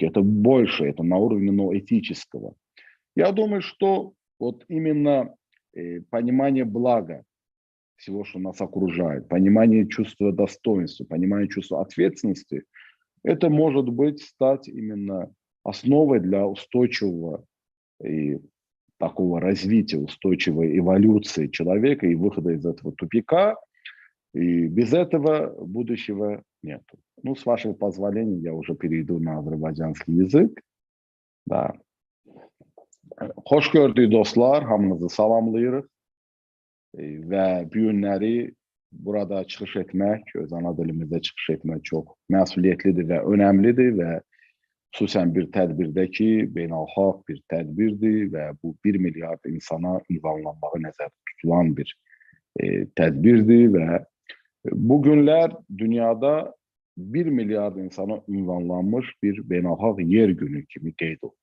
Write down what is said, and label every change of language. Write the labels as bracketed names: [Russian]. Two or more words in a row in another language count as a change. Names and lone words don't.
[Russian] Это больше, это на уровне этического. Я думаю, что вот именно понимание блага всего, что нас окружает, понимание чувства достоинства, понимание чувства ответственности, это может быть стать именно основой для устойчивого и такого развития, устойчивой эволюции человека и выхода из этого тупика. И без этого будущего нет. Ну, с вашего позволения, я уже перейду на азербайджанский язык. Да. [Azerbaijani] Hoş gördük dostlar, hamınızı salamlayırıq və bu günləri burada çıxış etmək, öz ana dilimizdə çıxış etmək çox məsuliyyətlidir və önəmlidir və xüsusən bir tədbirdə ki, beynəlxalq bir tədbirdir və bu 1 milyard insana ünvanlanmağı nəzərdə tutulan bir tədbirdir və bu günlər dünyada 1 milyard insana ünvanlanmış bir beynəlxalq yer günü kimi qeyd olunur.